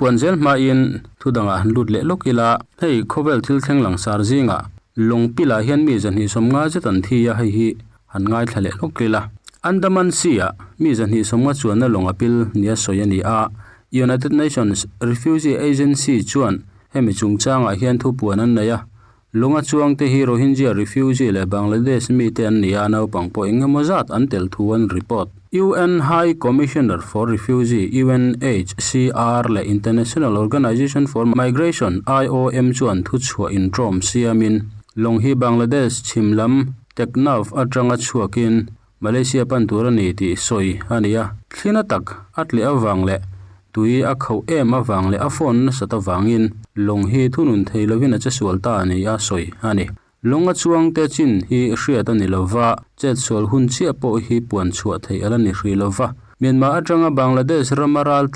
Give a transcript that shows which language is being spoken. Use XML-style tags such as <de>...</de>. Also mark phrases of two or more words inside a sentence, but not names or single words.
<lus>puan zel ma in thudanga lut le lokila hei khovel thil thleng lang sar zinga longpila hian mi zan hi somnga zetan thi ya hi han ngai thlale lokila Andaman Sea mi zan hi somnga chuan na longapil nia soyani a United Nations Refugee Agency chuan hemi chungchanga hian thu puan an naya lunga chuang te hi</lus> <en>Rohingya refugee</en> <lus>le Bangladesh mi te an nia nau pangpo engamozat an tel thuan report UN High Commissioner for Refugee UNHCR le International Organization for Migration IOM chuan thu chua in trom siamin long hi Bangladesh chimlam teknaf atanga chuakin Malaysia panturani ti soi ania thlina tak atli awang le tui a khau em awang le a phone sata wangin long hi thunun theilovin a chasual ta ani a soi ani longa chuang te chin hi hriat ani lova chet sol hun chi apo hi puan chhuat thei alani hri lova Myanmar atanga Bangladesh ramaral</lus>